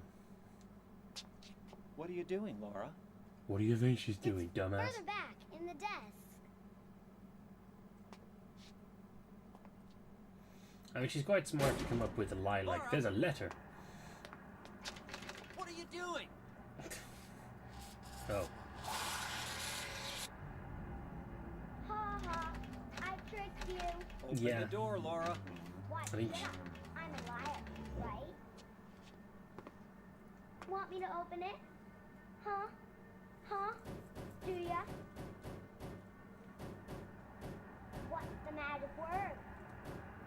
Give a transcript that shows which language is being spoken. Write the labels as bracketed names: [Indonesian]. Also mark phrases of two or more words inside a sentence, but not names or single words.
[English] What are you doing, Laura? What do you think she's doing, dumbass? Further back, in the desk. I mean, she's quite smart to come up with a lie like, there's a letter. What are you doing? Oh. Ha ha, I tricked you. Open Yeah. the door, Laura. Why I mean, should I? I'm a liar, right? Want me to open it? Huh? Huh? Do ya? What's the magic word?